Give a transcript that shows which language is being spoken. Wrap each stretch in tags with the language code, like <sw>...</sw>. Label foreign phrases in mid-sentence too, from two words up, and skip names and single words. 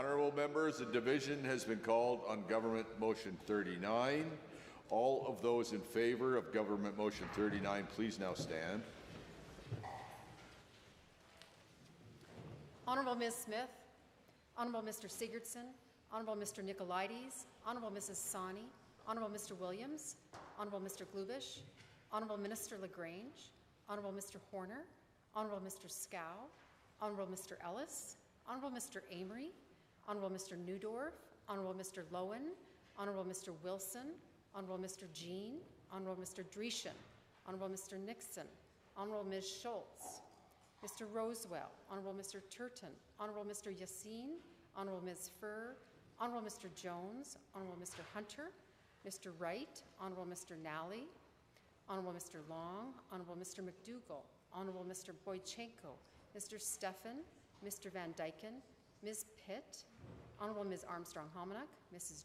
<en>Honourable members, a division has been called on Government Motion 39. All of those in favour of Government Motion 39, please now stand. Honourable Ms. Smith, Honourable Mr. Sigurdsson, Honourable Mr. Nicolaides, Honourable Mrs. Sani, Honourable Mr. Williams, Honourable Mr. Glubish, Honourable Minister LaGrange, Honourable Mr. Horner, Honourable Mr. Scow, Honourable Mr. Ellis, Honourable Mr. Amory, Honourable Mr. Newdorf, Honourable Mr. Lowen, Honourable Mr. Wilson, Honourable Mr. Jean, Honourable Mr. Dreeshen, Honourable Mr. Nixon, Honourable Ms. Schultz, Mr. Rosewell, Honourable Mr. Turton, Honourable Mr. Yassine, Honourable Ms. Furr, Honourable Mr. Jones, Honourable Mr. Hunter, Mr. Wright, Honourable Mr. Nally, Honourable Mr. Long, Honourable Mr. McDougall, Honourable Mr. Boychenko, Mr. Stefan, Mr. Van Dyken, Ms. Pitt, Honourable Ms. Armstrong-Hominick, Mrs.</en>